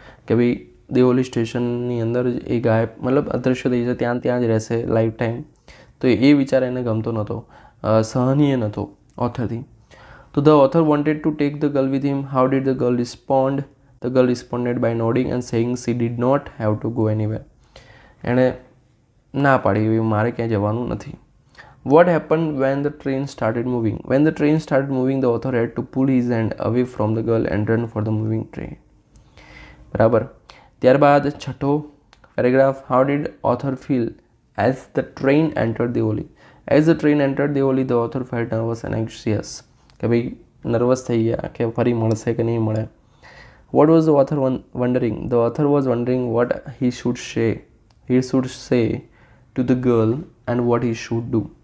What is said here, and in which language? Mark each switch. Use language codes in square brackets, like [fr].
[gu] કે ભાઈ દેઓલી સ્ટેશનની અંદર જ એ ગાયબ, મતલબ અદૃશ્ય થઈ જશે, ત્યાં જ રહેશે [en] Life time. [gu] તો એ વિચાર એને ગમતો નહોતો, સહનીય નહોતો ઓથરથી. તો [en] The author wanted to take the girl with him. How did the girl respond? The girl responded by nodding and saying she did not have to go anywhere. [gu] એણે ના પાડી, મારે ક્યાંય જવાનું નથી. [en] What happened when the train started moving? When the train started moving, the author had to pull his hand away from the girl and run for the moving train. [gu] બરાબર. ત્યારબાદ છઠ્ઠો paragraph. [en] How did author feel as the train entered Deoli? As the train entered Deoli, the author felt nervous and anxious. [gu] કે ભાઈ nervous થઈ ગયા કે ફરી મળશે કે નહીં મળે. [en] What was the author wondering? The author was wondering what he should say. He should say to the girl and what he should do.